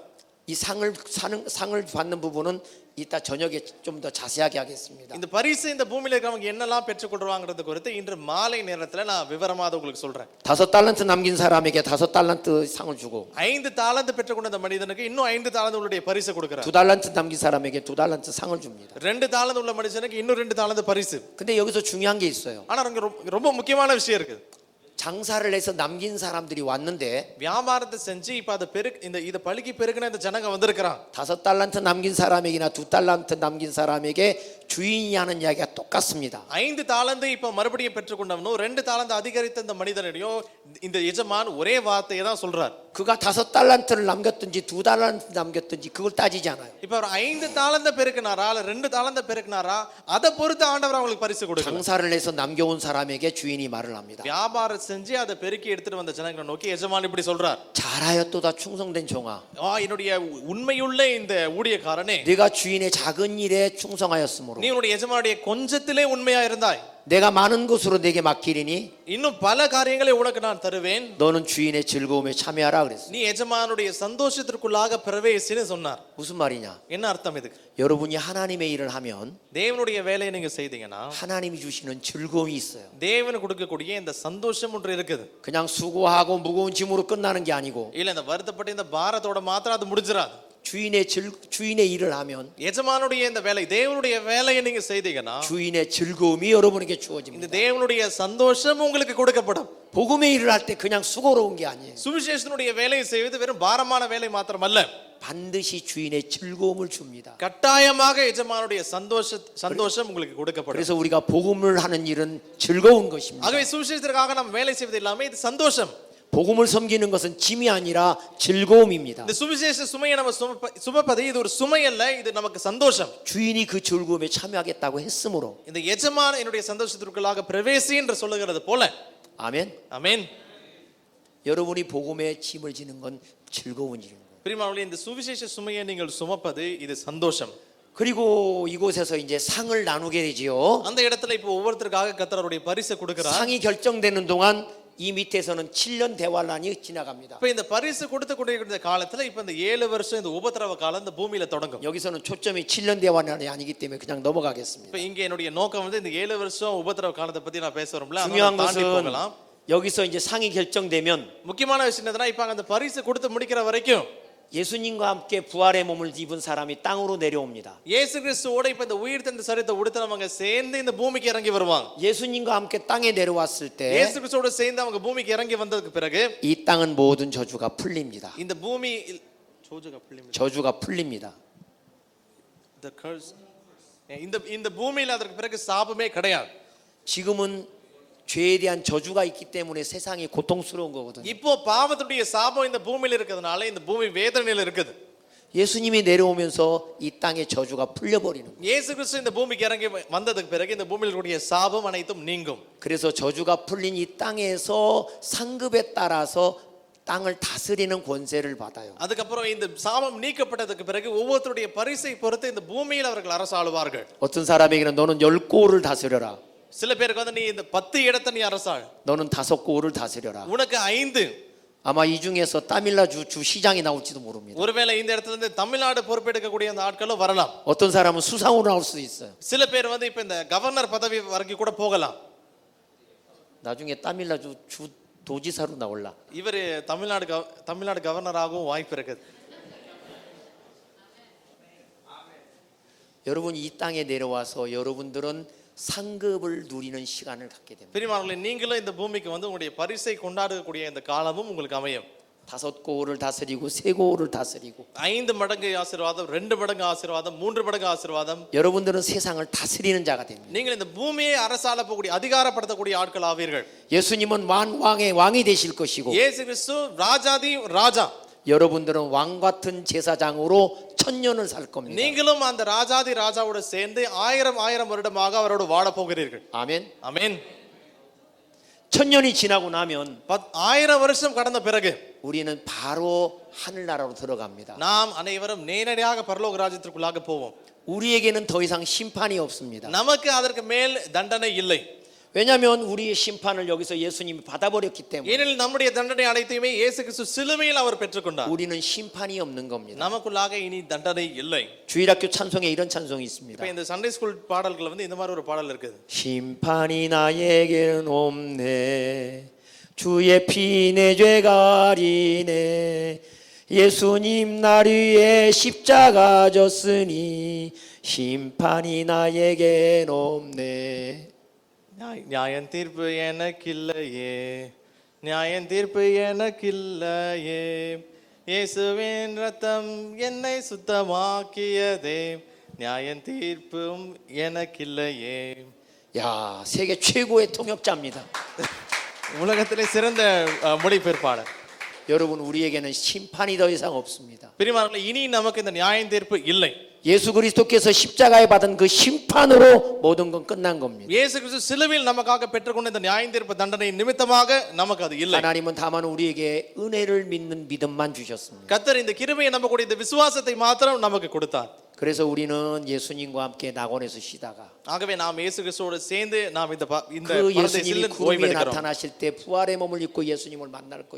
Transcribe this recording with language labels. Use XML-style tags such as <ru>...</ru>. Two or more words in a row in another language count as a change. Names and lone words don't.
<ko>이 상을 받는 부분은 이따 저녁에 좀 더 자세하게 하겠습니다.</ko> <ta>இந்த பரிசு இந்த பூமியில இருக்கிறவங்க என்னெல்லாம் பெற்றுக்கொள்றாங்கறது குறித்து இன்று மாலை நேரத்துல நான் விவரமாக உங்களுக்கு சொல்றேன்.</ta> <ko>5달란트 남긴 사람에게 5달란트 상을 주고</ko> <ta>5 தாலந்து பெற்றுக்கொண்ட அந்த மனிதனுக்கு இன்னும் 5 தாலந்துடைய பரிசு கொடுக்கிறார்.</ta> <ko>2달란트 남긴 사람에게 2달란트 상을 줍니다.</ko> <ta>2 தாலந்து உள்ள மனுஷனுக்கு இன்னும் 2 தாலந்து பரிசு.</ta> <ko>근데 여기서 중요한 게 있어요.</ko> <ta>ஆனா ரொம்ப முக்கியமான விஷயம் இருக்கு.</ta> <ko>장사를 해서 남긴 사람들이 왔는데</ko> <ta>வியாபாரத்தை செஞ்சு இப்ப அது இத பழுகி பெருகின இந்த ஜனங்க வந்திருக்காங்க.</ta> <ko>5달란트 남긴 사람에게나 2달란트 남긴 사람에게 주인이 하는 이야기가 똑같습니다.</ko> <ta>5 தாலந்து இப்ப மறுபடியும் பெற்றுக்கொண்டவனோ 2 தாலந்து அதிகரித்த இந்த மனிதனிடையும் இந்த எஜமான் ஒரே வார்த்தையை தான் சொல்றார்.</ta> <ko>그가 5달란트를 남겼든지 2달란트 남겼든지 그걸 따지지 않아요.</ko> <ta>இப்ப அவர் 5 தாலந்த பெருக்கினாரா இல்ல 2 தாலந்த பெருக்கினாரா அதை பொறுத்து ஆண்டவர் அவங்களுக்கு பரிசு கொடுக்கிறார்.</ta> <ko>장사를 해서 남겨온 사람에게 주인이 말을 합니다.</ko> <ta>வியாபாரம் செஞ்சு அதை பெருக்கி எடுத்துட்டு வந்த ஜனங்களை நோக்கி எஜமான் இப்படி சொல்றார்.</ta> <ko>잘하였도다 충성된 종아.</ko> <ta>என்னுடைய உண்மையுள்ள இந்த ஊழியக்காரனே,</ta> <ko>네가 주인의 작은 일에 충성하였으므로</ko> <ta>நீ உன்னுடைய எஜமானுடைய கொஞ்சத்திலே உண்மையா இருந்தாய்.</ta> <ko>내가 많은 것으로 네게 맡기리니</ko> <ta>இன்னும் பல காரியங்களை உனக்கு நான் தருவேன்.</ta> <ko>너는 주인의 즐거움에 참여하라 그랬어요.</ko> <ta>நீ எஜமானுடைய சந்தோஷத்திற்குள்ளாக பிரவேசின்னு சொன்னார்.</ta> <ko>무슨 말이냐?</ko> <ta>என்ன அர்த்தம் இதுக்கு?</ta> <ko>여러분이 하나님의 일을 하면</ko> <ta>தேவனுடைய வேலையை நீங்க செய்தீங்கன்னா</ta> <ko>하나님이 주시는 즐거움이 있어요.</ko> <ta>தேவன் கொடுக்கக்கூடிய இந்த சந்தோஷம் ஒன்று இருக்குது.</ta> <ko>그냥 수고하고 무거운 짐으로 끝나는 게 아니고</ko> <ta>இல்ல இந்த வருத்தப்பட்ட இந்த பாரத்தோட மாத்திரம் அது முடிஞ்சிராது.</ta> <ko>주인의 일을 하면</ko> <ta>எஜமானுடைய இந்த வேலை, தேவனுடைய வேலையை நீங்க செய்தீங்கன்னா</ta> <ko>주인의 즐거움이 여러분에게</ko> <ta>இந்த</ta> <ko>주어집니다.</ko> <ta>தேவனுடைய சந்தோஷம் உங்களுக்கு கொடுக்கப்படும்.</ta> <ko>복음의 일을 할 때 그냥 수고로운 게 아니에요.</ko> <ta>சுவிசேஷனுடைய வேலையை செய்வது வெறும் பாரமான வேலை மாத்திரமல்ல,</ta> <ko>반드시 주인의 즐거움을 줍니다.</ko> <ta>கட்டாயமாக எஜமானுடைய சந்தோஷம் உங்களுக்கு கொடுக்கப்படும்.</ta> <ko>그래서 우리가 복음을 하는 일은 즐거운 것입니다.</ko> <ta>ஆகவே சுவிசேஷத்திற்காக நாம் வேலை செய்வது எல்லாமே இது சந்தோஷம்.</ta> <ko>복음을 섬기는 것은 짐이 아니라 즐거움입니다.</ko> <ta>இந்த சுவிசேஷ சுமையை நம்ம சுமப்பது இது ஒரு சுமை அல்ல, இது நமக்கு சந்தோஷம்.</ta> <ko>주인이 그 즐거움에 참여하겠다고 했으므로</ko> <ta>இந்த எஜமான் என்னுடைய சந்தோஷத்திற்குள்ளாக பிரவேசி என்று சொல்லுகிறது போல.</ta> <ko>아멘.</ko> <ta>ஆமென்.</ta> <ko>여러분이 복음에 짐을 지는 건 즐거운 일입니다.</ko> <ta>பிரியமானவர்களே, இந்த சுவிசேஷ சுமையை நீங்கள் சுமப்பது இது சந்தோஷம்.</ta> <ko>그리고 이곳에서 이제 상을 나누게 되지요.</ko> <ta>அந்த இடத்துல இப்போ ஒவ்வொருத்தருக்காக கர்த்தர் அவருடைய பரிசை கொடுக்கிறார்.</ta> <ko>상이 결정되는 동안 이 밑에서는 7년 대환란이 지나갑니다.</ko> <ta>இப்ப இந்த பரிசு கொடுத்து கொண்டிருக்கிற காலத்துல இப்ப இந்த 7 வருஷம் இந்த உபத்திரவ காலம் இந்த பூமியில தொடங்கும்.</ta> <ko>여기서는 초점이 7년 대환란이 아니기 때문에 그냥 넘어가겠습니다.</ko> <ta>இப்ப இங்க என்னுடைய நோக்கம் வந்து இந்த 7 வருஷம் உபத்திரவ காலத்தை பத்தி நான் பேச வரல.</ta> <ko>중요한 것은 여기서 이제 상이 결정되면</ko> <ta>முக்கியமான விஷயம் என்னன்னா இப்ப அந்த பரிசு கொடுத்து முடிக்கிற வரைக்கும்</ta> <ko>예수님과 함께 부활의 몸을 입은 사람이 땅으로 내려옵니다.</ko> <ta>இயேசு கிறிஸ்துவோட இப்ப இந்த உயிர்த்தெழுந்த சரீரத்தை உடுத்தினவங்க சேர்ந்து இந்த பூமிக்கு இறங்கி வருவாங்க.</ta> <ko>예수님과 함께 땅에 내려왔을 때</ko> <ta>இயேசு கிறிஸ்துவோட சேர்ந்து அவங்க பூமிக்கு இறங்கி வந்ததுக்கு பிறகு</ta> <ko>이 땅은 모든 저주가 풀립니다.</ko> <ta>இந்த பூமி</ta> <ko>저주가 풀립니다.</ko> <en>the curse</en> <ta>இந்த பூமியில அதற்கு பிறகு சாபமே கிடையாது.</ta> <ko>지금은 죄에 대한 저주가 있기 때문에 세상이 고통스러운 거거든요.</ko> <ta>இப்போ பாவத்துடைய சாபம் இந்த பூமியில இருக்கிறதுனால இந்த பூமி வேதனையில இருக்குது.</ta> <ko>예수님이 내려오면서 이 땅의 저주가 풀려버리는 거예요.</ko> <ta>இயேசு கிறிஸ்து இந்த பூமிக்கு இறங்கி வந்ததுக்கு பிறகு இந்த பூமியில் கூடிய சாபம் அனைத்தும் நீங்கும்.</ta> <ko>그래서 저주가 풀린 이 땅에서 상급에 따라서 땅을 다스리는 권세를 받아요.</ko> <ta>அதுக்கப்புறம் இந்த சாபம் நீக்கப்பட்டதுக்கு பிறகு ஒவ்வொருத்தருடைய பரிசை பொறுத்து இந்த பூமியில் அவர்கள் அரசாளுவார்கள்.</ta> <ko>어떤 사람에게는 너는 10고를 다스려라.</ko> <ta>சில பேருக்கு வந்து நீ இந்த 10 இடத்தை நீ அரசாள்,</ta> <ko>너는 5고를 다스려라.</ko> <ta>உனக்கு 5.</ta> <ko>아마 이 중에서 따밀라주 주 시장이 나올지도 모릅니다.</ko> <ta>ஒருவேளை இந்த இடத்துல இருந்து தமிழ்நாடு பொறுப்பெடுக்கக்கூடிய அந்த ஆட்களும் வரலாம்.</ta> <ko>어떤 사람은 수상으로 나올 수도 있어요.</ko> <ta>சில பேர் வந்து இப்ப இந்த கவர்னர் பதவி வரைக்கும் கூட போகலாம்.</ta> <ko>나중에 따밀라주 주 도지사로 나올라.</ko> <ta>இவர் தமிழ்நாடு கவர்னராகவும் வாய்ப்பு இருக்குது.</ta> <ko>여러분 이 땅에 내려와서 여러분들은 상급을 누리는 시간을 갖게 됩니다.</ko> <ta>பிரியமானவர்களே, நீங்களும் இந்த பூமிக்கு வந்து உங்களுடைய பரிசை கொண்டாடக்கூடிய இந்த காலமும் உங்களுக்கு அமையும்.</ta> <ko>5고를 다스리고 3고를 다스리고</ko> <ta>5 மடங்கு ஆசீர்வாதம், 2 மடங்கு ஆசீர்வாதம், 3 மடங்கு ஆசீர்வாதம்.</ta> <ko>여러분들은 세상을 다스리는 자가 됩니다.</ko> <ta>நீங்கள் இந்த பூமியை அரசாள போகக்கூடிய அதிகாரப்படுத்தக்கூடிய ஆட்கள் ஆவீர்கள்.</ta> <ko>예수님은 만왕의 왕이 되실 것이고</ko> <ta>இயேசு கிறிஸ்து ராஜாதி ராஜா.</ta> <ko>여러분들은 왕 같은 제사장으로 1000년을 살 겁니다.</ko> <ta>நீங்களும் அந்த ராஜாதி ராஜாவோடு சேர்ந்து 1000 வருடமாக அவரோடு வாழ போகிறீர்கள்.</ta> <ko>아멘.</ko> <ta>ஆமென்.</ta> <ko>1000년이 지나고 나면</ko> <ta>1000 வருஷம் கடந்த பிறகு</ta> <ko>우리는 바로 하늘나라로 들어갑니다.</ko> <ta>நாம் அனைவரும் நேரடியாக பரலோக ராஜ்யத்திற்குள்ளாக போவோம்.</ta> <ko>우리에게는 더 이상 심판이 없습니다.</ko> <ta>நமக்கு அதற்கு மேல் தண்டனை இல்லை.</ta> <ko>왜냐하면 우리의 심판을 여기서 예수님이 받아버렸기 때문에</ko> <ta>ஏனெனில் நம்முடைய தண்டனை அனைத்தையுமே இயேசு கிறிஸ்து சிலுவையில் அவர் பெற்றுக்கொண்டார்.</ta> <ko>우리는 심판이 없는 겁니다.</ko> <ta>நமக்குள்ளாக இனி தண்டனை இல்லை.</ta> <ko>주일학교 찬송에 이런 찬송이 있습니다.</ko> <ta>இப்ப இந்த</ta> <en>Sunday school</en> <ta>பாடல்கள் வந்து இந்த மாதிரி ஒரு பாடல் இருக்குது.</ta> <ko>심판이 나에게는 없네 주의 피 내 죄 가리네 예수님 날 위해 십자가 졌으니 심판이 나에게는 없네.</ko> <ta>நியாயம் தீர்ப்பு எனக்கில்லையே, நியாயம் தீர்ப்பு எனக்கில்லையே, இயேசுவின் ரத்தம் என்னை சுத்தமாக்கியதே, நியாயம் தீர்ப்பும் எனக்கில்லையே.</ta> <ko>야, 세계 최고의 통역자입니다.</ko> <ta>உலகத்திலே சிறந்த மொழிபெயர்ப்பாளர்.</ta> <ko>여러분 우리에게는 심판이 더 이상 없습니다.</ko> <ta>பிரியமானவர்களே, இனி நமக்கு இந்த நியாயம் தீர்ப்பு இல்லை.</ta> <ko>예수 그리스도께서 십자가에 받은 그 심판으로 모든 건 끝난 겁니다.</ko> <ta>இயேசு கிறிஸ்து சிலுவையில் நமக்காக பெற்றுக்கொண்ட இந்த நியாயம் தீர்ப்பு தண்டனை நிமித்தமாக நமக்கு அது இல்லை.</ta> <ko>하나님은 다만 우리에게 은혜를 믿는 믿음만 주셨습니다.</ko> <ta>கர்த்தர் இந்த கிருபையை நமக்கு இந்த விசுவாசத்தை மாத்திரம் நமக்கு கொடுத்தார்.</ta> <ko>그래서 우리는 예수님과 함께 낙원에서 쉬다가</ko> <ta>ஆகவே நாம் இயேசு கிறிஸ்துவோடு சேர்ந்து நாம் இந்த</ta> <ko>그 예수님이</ko> <ta>பரதேசில்</ta> <ko>구름에</ko> <ta>ஓய்வெடுக்கிறோம்.</ta> <ko>나타나실 때 부활의 몸을 입고 예수님을 만날 것입니다.</ko>